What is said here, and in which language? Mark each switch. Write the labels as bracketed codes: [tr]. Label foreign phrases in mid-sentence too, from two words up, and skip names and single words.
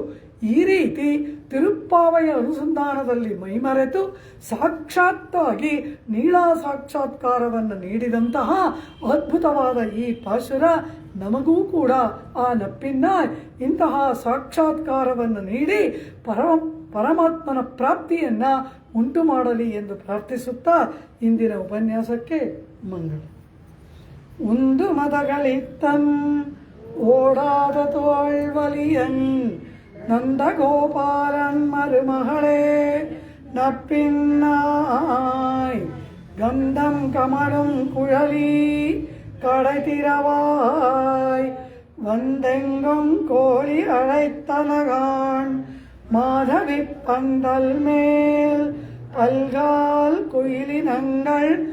[kn] ಈ ರೀತಿ ತಿರುಪ್ಪಾವೆಯ ಅನುಸಂಧಾನದಲ್ಲಿ ಮೈಮರೆತು ಸಾಕ್ಷಾತ್ತಾಗಿ ನೀಳಾ ಸಾಕ್ಷಾತ್ಕಾರವನ್ನು ನೀಡಿದಂತಹ ಅದ್ಭುತವಾದ ಈ ಪಾಶುರ ನಮಗೂ ಕೂಡ ಆ ನಪ್ಪಿನ ಇಂತಹ ಸಾಕ್ಷಾತ್ಕಾರವನ್ನು ನೀಡಿ ಪರಮಾತ್ಮನ ಪ್ರಾಪ್ತಿಯನ್ನು ಉಂಟು ಮಾಡಲಿ ಎಂದು ಪ್ರಾರ್ಥಿಸುತ್ತಾ ಇಂದಿನ ಉಪನ್ಯಾಸಕ್ಕೆ ಮಂಗಳ. [ta] உந்து மதகளிற்றன் ஓடாத தோள்வலியன் நந்தகோபாலன் மருமகளே நப்பின்னாய் கந்தம் கமலும் குழலி கடைத்திரவாய் வந்தெங்கும் கோழி அழைத்தனகான் மாதவி பந்தல் மேல் பல்கால் குயிலினங்கள்